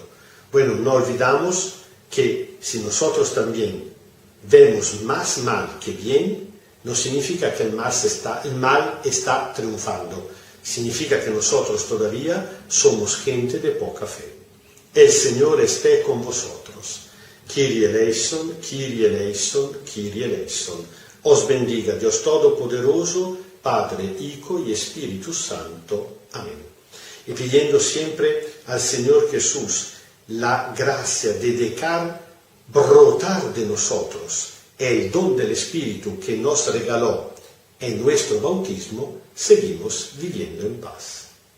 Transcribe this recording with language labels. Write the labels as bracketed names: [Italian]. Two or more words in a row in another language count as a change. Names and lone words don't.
[Spanish] Bueno, no olvidamos que si nosotros también vemos más mal que bien, no significa que el mal está triunfando. Significa que nosotros todavía somos gente de poca fe. El Señor esté con vosotros. [Greek] Kyrie eleison, Kyrie eleison, Kyrie eleison. [Spanish] Os bendiga Dios Todopoderoso, Padre, Hijo y Espíritu Santo. Amén. Y pidiendo siempre al Señor Jesús la gracia de dejar brotar de nosotros el don del Espíritu que nos regaló En nuestro bautismo seguimos viviendo en paz.